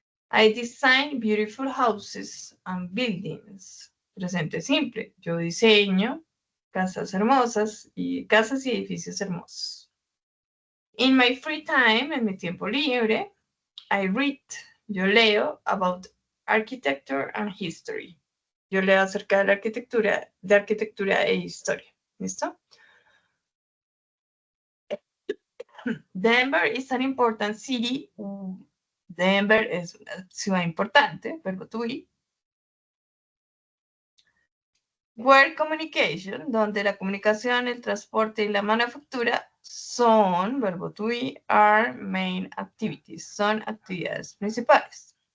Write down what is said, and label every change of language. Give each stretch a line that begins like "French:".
English: I design beautiful houses and buildings,
Spanish: presente simple, yo diseño casas hermosas y casas y edificios hermosos.
English: In my free time,
Spanish: en mi tiempo libre,
English: I read,
Spanish: yo leo
English: about architecture and history.
Spanish: Yo leo acerca de la arquitectura e historia. ¿Listo?
English: Denver is an important city.
Spanish: Denver es una ciudad importante, verbo to be.
English: Where communication,
Spanish: donde la comunicación, el transporte y la manufactura son, verbo to be,
English: are main activities,
Spanish: son actividades principales.